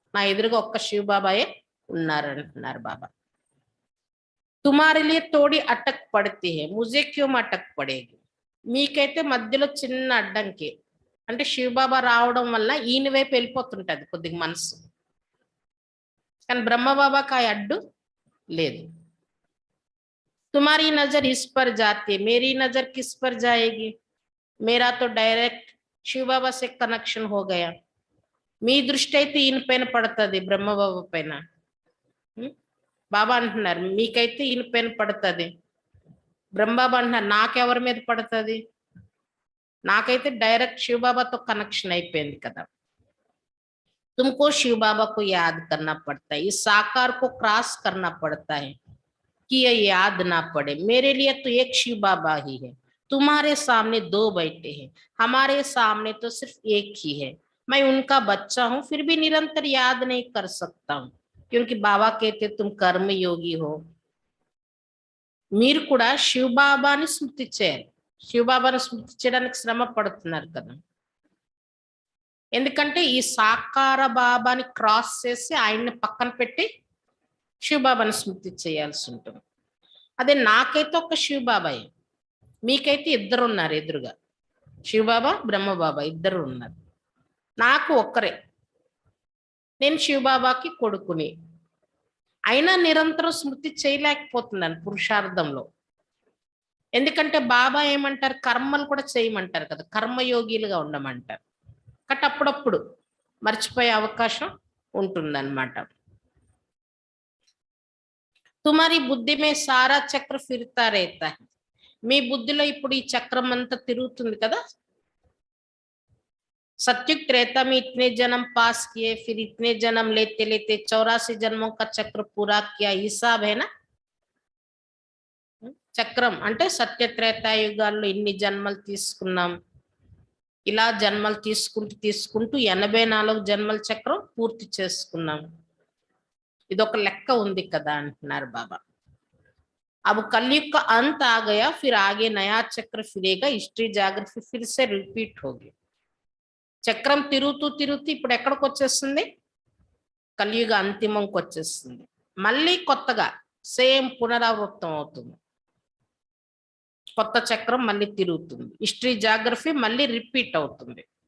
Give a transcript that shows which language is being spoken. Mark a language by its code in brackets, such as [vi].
[te] నా ఎదురుగా ఒక్క శివబాబాయే ఉన్నారంటున్నారు బాబా. [hi] తుమారే లియే తోడి అటక్ పడితే హై, ముజే క్యోం అటక్ పడేగి. [te] మీకైతే మధ్యలో చిన్న అడ్డంకి, అంటే శివబాబా రావడం వల్ల ఈయన వైపు వెళ్ళిపోతుంటది కొద్దిగా మనసు, కానీ బ్రహ్మబాబాకి ఆ అడ్డు లేదు. [hi] तुम्हारी नजर इस पर जाती है, मेरी नजर किस पर जाएगी? मेरा तो डायरेक्ट शिव बाबा से कनेक्शन हो गया. [te] మీ దృష్టి అయితే ఈయన పైన పడుతుంది, బ్రహ్మబాబా పైన. బాబా అంటున్నారు మీకైతే ఈయన పైన పడుతుంది, బ్రహ్మబాబా అంటున్నారు నాకెవరి మీద పడుతుంది, నాకైతే డైరెక్ట్ శివబాబాతో కనెక్షన్ అయిపోయింది కదా. [hi] तुमको शिव बाबा को याद करना पड़ता है, इस साकार को क्रॉस करना पड़ता है कि ये याद ना पड़े. मेरे लिए तो एक शिव बाबा ही है, तुम्हारे सामने दो बैठे हैं, हमारे सामने तो सिर्फ एक ही है. मैं उनका बच्चा हूं, फिर भी निरंतर याद नहीं कर सकता हूं, क्योंकि बाबा कहते तुम कर्म योगी हो. [te] మీరు కూడా శివ బాబాని స్మృతి చేయాలి. శివ బాబాని స్మృతి చేయడానికి శ్రమ పడుతున్నారు కదా, ఎందుకంటే ఈ సాకార బాబాని క్రాస్ చేసి ఆయన్ని పక్కన పెట్టి శివబాబాని స్మృతి చేయాల్సి ఉంటుంది. అదే నాకైతే ఒక శివబాబాయే, మీకైతే ఇద్దరు ఉన్నారు ఎదురుగా, శివబాబా బ్రహ్మబాబా ఇద్దరు ఉన్నారు. నాకు ఒక్కరే, నేను శివబాబాకి కొడుకుని, అయినా నిరంతరం స్మృతి చేయలేకపోతున్నాను పురుషార్థంలో. ఎందుకంటే బాబా ఏమంటారు, కర్మలు కూడా చేయమంటారు కదా, కర్మయోగిలుగా ఉండమంటారు. కట్ అప్పుడప్పుడు మర్చిపోయే అవకాశం ఉంటుందన్నమాట. [hi] తుమారి బుద్ధి మే సారా చక్ర ఫిర్తా రేతా హై, [te] మీ బుద్ధిలో ఇప్పుడు ఈ చక్రం అంతా తిరుగుతుంది కదా. [hi] सत्युग त्रेता में इतने जन्म पास किए, फिर इतने जन्म लेते लेते 84 जन्मों का चक्र पूरा किया, हिसाब है ना. [te] చక్రం అంటే సత్య త్రేతాయుగాల్లో ఇన్ని జన్మలు తీసుకున్నాం, ఇలా జన్మలు తీసుకుంటూ తీసుకుంటూ 84 జన్మల చక్రం పూర్తి చేసుకున్నాం. ఇదొక లెక్క ఉంది కదా అంటున్నారు బాబా. [hi] अब कलयुग का अंत आ गया, फिर आगे नया चक्र फिरेगा, हिस्ट्री जाग्रफी फिर से रिपीट होगी. [te] చక్రం తిరుగుతూ తిరుగుతూ ఇప్పుడు ఎక్కడికి వచ్చేస్తుంది, కలియుగ అంతిమంకి వచ్చేస్తుంది. మళ్ళీ కొత్తగా సేమ్ పునరావృతం అవుతుంది, కొత్త చక్రం మళ్ళీ తిరుగుతుంది, హిస్టరీ జాగ్రఫీ మళ్ళీ రిపీట్ అవుతుంది.